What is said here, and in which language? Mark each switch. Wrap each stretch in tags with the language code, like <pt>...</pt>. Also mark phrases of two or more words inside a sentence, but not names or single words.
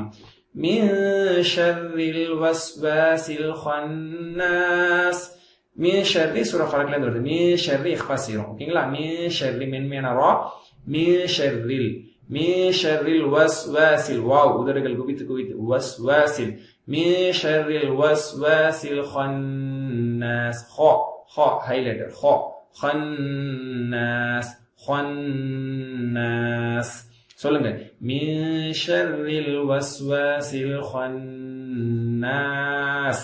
<ar>من شر الوسواس الخناس. من شر</ar> <ta>சூரா ஃபலக்ல இருந்து வருது.</ta> <ar>من شر</ar> <ta>இக்ஃபா செய்றோம். ஓகேங்களா?</ta> <ar>من شر</ar> <ta>மென்மையான ரா.</ta> <ar>من شر، من شر الوسواس واو</ar> <ta>உதடுகள் குவித்து குவித்து</ta> <ar>வஸ்வாசில். من شر الوسواس الخناس. خ highlighter. خناس خناس. சொல்லுங்க. من شر الوسواس الخناس.</ar>